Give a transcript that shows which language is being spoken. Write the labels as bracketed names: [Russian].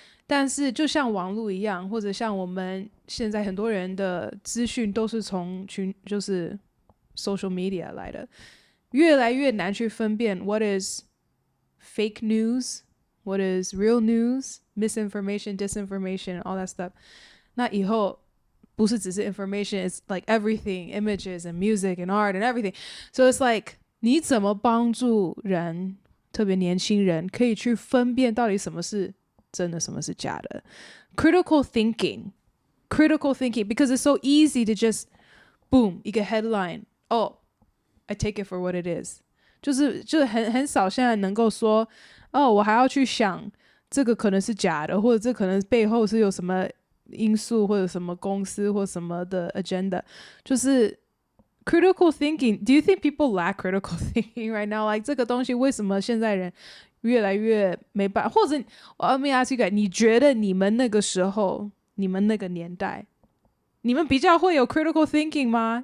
[Chinese] 但是就像网络一样，或者像我们现在很多人的资讯都是从就是 social media 来的，越来越难去分辨 [English] what is fake news, what is real news, misinformation, disinformation, all that stuff. [Chinese] 那以后不是只是 information, [English] it's like everything, images and music and art and everything. So it's like [Chinese] 你怎么帮助人，特别年轻人可以去分辨到底什么是真的什么是假的。 [English] critical thinking, because it's so easy to just boom [Chinese] 一个 headline, [English] oh I take it for what it is， [Chinese] 就是很少现在能够说我还要去想这个可能是假的，或者这可能背后是有什么因素或者什么公司或什么的 agenda。就是 [English] critical thinking, do you think people lack critical thinking right now? Like [Chinese] 这个东西为什么现在人越来越没办法？或者 [English] let me ask you guys， [Chinese] 你觉得你们那个时候，你们那个年代，你们比较会有 [English] critical thinking [Chinese] 吗？